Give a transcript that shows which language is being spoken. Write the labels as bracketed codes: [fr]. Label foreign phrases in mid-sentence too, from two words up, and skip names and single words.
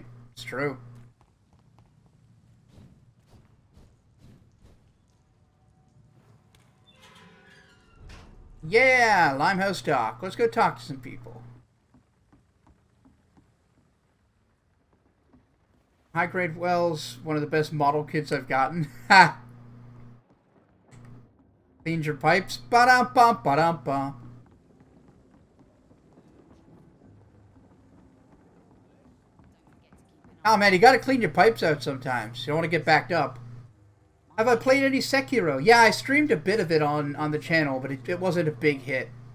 [en] It's true. Yeah, Limehouse Dock. Let's go talk to some people. High grade Wells, one of the best model kits I've gotten. Ha! Cleaned your pipes? Ba-dum-bum, ba-dum-bum. Oh man, you gotta clean your pipes out sometimes. You don't want to get backed up. Have I played any Sekiro? Yeah, I streamed a bit of it on the channel, but it wasn't a big hit.